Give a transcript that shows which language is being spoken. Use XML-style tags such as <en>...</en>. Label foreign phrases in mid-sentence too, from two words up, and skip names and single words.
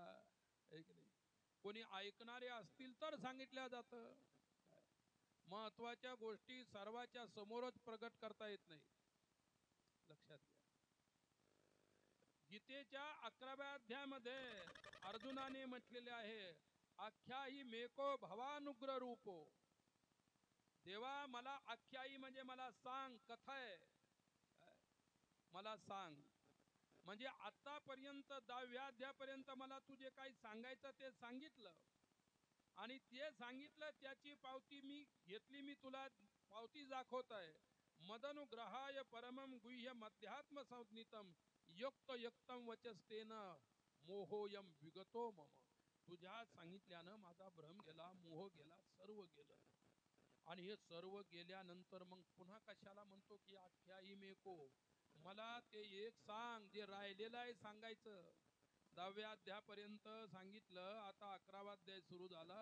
<mr>नाही, कोणी ऐकणारे असतील तर सांगितल्या जातं. महत्वाच्या गोष्टी सर्वांच्या समोरच प्रगट करता येत नाही. लक्षात घ्या. गीतेच्या 11व्या अध्यायामध्ये अर्जुनाने म्हटलेले आहे,</mr> <sa>आख्यायी मेको भवानुग्र रूपो.</sa> <mr>देवा मला आख्यायी म्हणजे मला सांग, कथय मला सांग. म्हणजे आतापर्यंत 10व्या अध्यायापर्यंत मला तू जे काही सांगायचं ते सांगितलं आणि ते सांगितलं त्याची पावती मी घेतली. मी तुला पावती दाखवत आहे.</mr> <sa>मदनुग्रहाय परमं गुह्य मध्यात्म संज्ञितम युक्त युक्तम वचस्तेन मोहोयम विगतो मम.</sa> <mr>तुझ्या सांगितल्यानं माझा भ्रम गेला, मोह गेला, सर्व गेलं. आणि हे सर्व गेल्यानंतर मग पुन्हा कशाला म्हणतो की</mr> <sa>आख्यायी मेको.</sa> <mr>मला ते एक सांग जे राहिलेलं आहे सांगायचं. 10व्या अध्यायापर्यंत सांगितलं, आता 11वा अध्याय सुरू झाला.</mr>